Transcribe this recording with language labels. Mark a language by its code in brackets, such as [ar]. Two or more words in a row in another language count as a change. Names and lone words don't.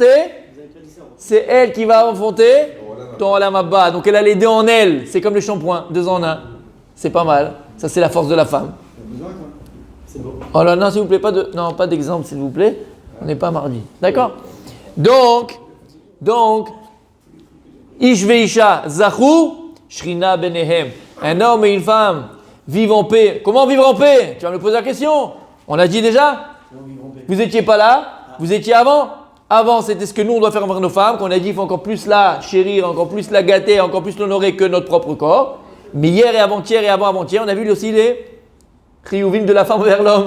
[fr] C'est elle qui va enfanter ton [he] עולם הבא. [fr] Donc elle a les 2 en elle. C'est comme le shampoing, 2 en 1. C'est pas mal. Ça, c'est la force de la femme. C'est beau. Oh là, non, s'il vous plaît, pas d'exemple, s'il vous plaît. On n'est pas mardi. D'accord? Donc, [he] איש ואשה זכו שכינה ביניהם. [fr] Un homme et une femme vivent en paix. Comment vivre en paix? Tu vas me poser la question. On l'a dit déjà? Vous n'étiez pas là? Vous étiez avant? Avant, c'était ce que nous, on doit faire envers nos femmes, qu'on a dit qu'il faut encore plus la chérir, encore plus la gâter, encore plus l'honorer que notre propre corps. Mais hier et avant-hier et avant-avant-hier, on a vu aussi les chiyuvim de la femme vers l'homme.